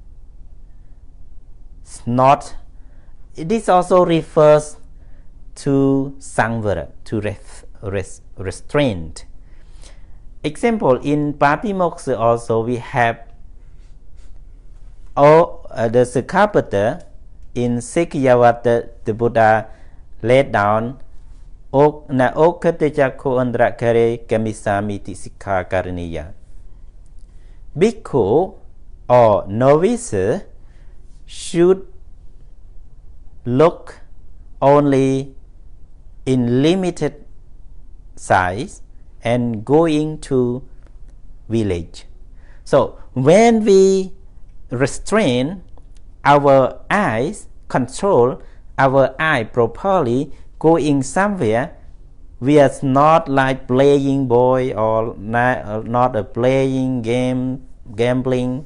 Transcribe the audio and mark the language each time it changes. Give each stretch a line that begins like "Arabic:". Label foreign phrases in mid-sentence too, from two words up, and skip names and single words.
English: This also refers to sangvara, to restraint. Example, in Patimokkha also we have the Sikkhapada in Sikkhavata, the Buddha laid down
Pali: na okatechakho andrakare kamisamiti sikha karaniya.
English: Bhikkhu or novice should look only in limited size and going to village. So when we restrain our eyes, control our eye properly, going somewhere, we are not like playing boy or not a playing game, gambling.